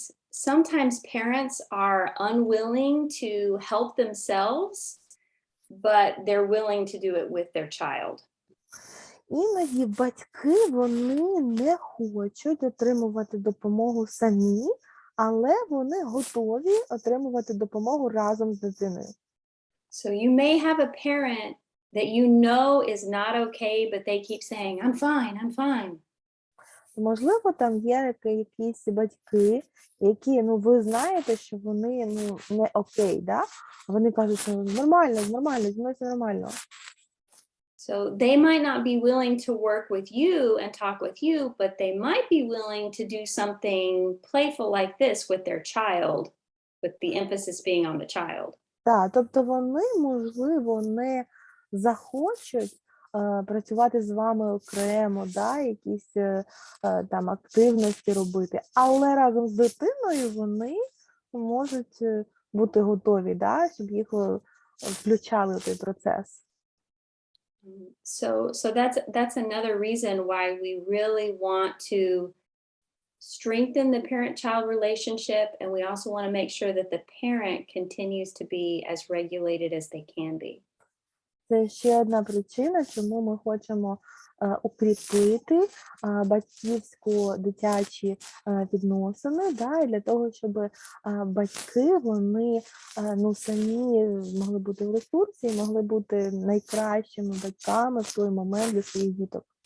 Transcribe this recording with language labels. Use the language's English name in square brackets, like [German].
[English] Sometimes parents are unwilling to help themselves, but they're willing to do it with their child. [Ukrainian] Іноді батьки, вони не хочуть отримувати допомогу самі, але вони готові отримувати допомогу разом з дитиною. [English] So you may have a parent that you know is not okay, but they keep saying, I'm fine, I'm fine. [Ukrainian] Можливо, там є якісь батьки, які, ви знаєте, що вони не окей, да? Вони кажуть, що нормально, зі мною все нормально. [English] So they might not be willing to work with you and talk with you, but they might be willing to do something playful like this with their child, with the emphasis being on the child. [Ukrainian] Так, тобто вони, можливо, не захочуть працювати з вами окремо, да, якісь там активності робити, але разом з дитиною вони можуть бути готові, да, щоб їх включали в той процес. [English] So that's another reason why we really want to strengthen the parent-child relationship, and we also want to make sure that the parent continues to be as regulated as they can be. [Ukrainian] Це ще одна причина, чому ми хочемо укріпити батьківсько-дитячі відносини, да, і для того, щоб батьки, вони самі могли бути в ресурсі, могли бути найкращими батьками в той момент для своїх діток.